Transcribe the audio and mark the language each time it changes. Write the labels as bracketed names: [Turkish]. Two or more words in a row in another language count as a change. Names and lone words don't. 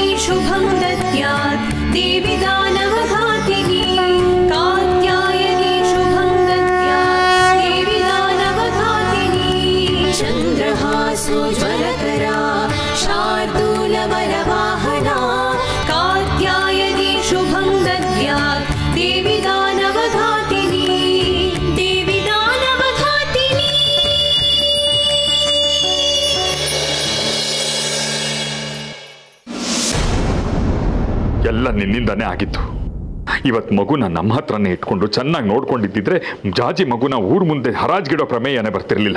[Sanskrit] शुभं दद्यात् देवी दानवघातिनी कात्यायनी शुभं दद्यात् देवी दानवघातिनी चन्द्रहासोज्ज्वलकरा शार्दूलवरवाहना कात्यायनी शुभं दद्यात् देवी दानवघातिनी देवी दानवघातिनी. [Kannada] ಎಲ್ಲ ನಿನ್ನಿಂದಾನೇ ಆಗಿತ್ತು. ಇವತ್ತು ಮಗುನ ನಮ್ಮ ಹತ್ರನೇ ಇಟ್ಕೊಂಡು ಚೆನ್ನಾಗಿ ನೋಡ್ಕೊಂಡಿದ್ದಿದ್ರೆ ಜಾಜಿ ಮಗುನ ಊರ್ ಮುಂದೆ ಹರಾಜ್ಗಿಡೋ ಪ್ರಮೇಯನೇ ಬರ್ತಿರ್ಲಿಲ್ಲ.